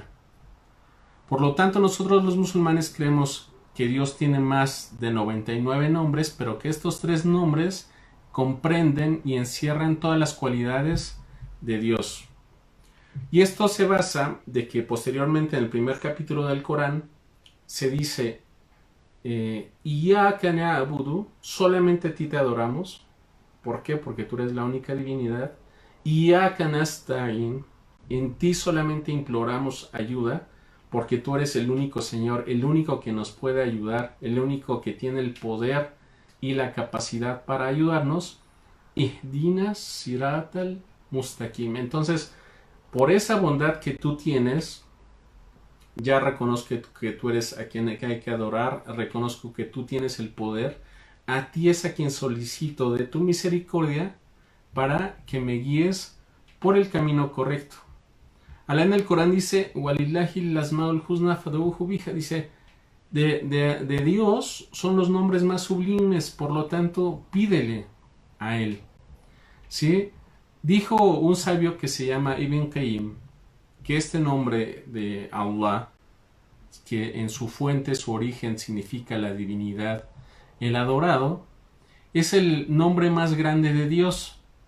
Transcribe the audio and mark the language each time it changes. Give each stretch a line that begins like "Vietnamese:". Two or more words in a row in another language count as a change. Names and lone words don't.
Spanish: Por lo tanto, nosotros los musulmanes creemos que Dios tiene más de 99 nombres, pero que estos tres nombres comprenden y encierran todas las cualidades de Dios. Y esto se basa de que posteriormente en el primer capítulo del Corán se dice:
Arabic: إياك نعبد,
Spanish: solamente a ti te adoramos, ¿Por qué? Porque tú eres la única divinidad.
Arabic: إياك نستعين,
Spanish: en ti solamente imploramos ayuda, porque tú eres el único Señor, el único que nos puede ayudar, el único que tiene el poder y la capacidad para ayudarnos.
Arabic: اهدنا الصراط المستقيم.
Spanish: Entonces, por esa bondad que tú tienes, ya reconozco que tú eres a quien hay que adorar, reconozco que tú tienes el poder, a ti es a quien solicito de tu misericordia para que me guíes por el camino correcto. Alá en el Corán dice,
Arabic: ولله الأسماء الحسنى فادعوه بها,
Spanish: dice, de Dios son los nombres más sublimes, por lo tanto, pídele a Él. ¿Sí? Dijo un sabio que se llama Ibn Qayyim, que este nombre de Allah, que en su fuente, su origen significa la divinidad, el adorado, es el nombre más grande de Dios.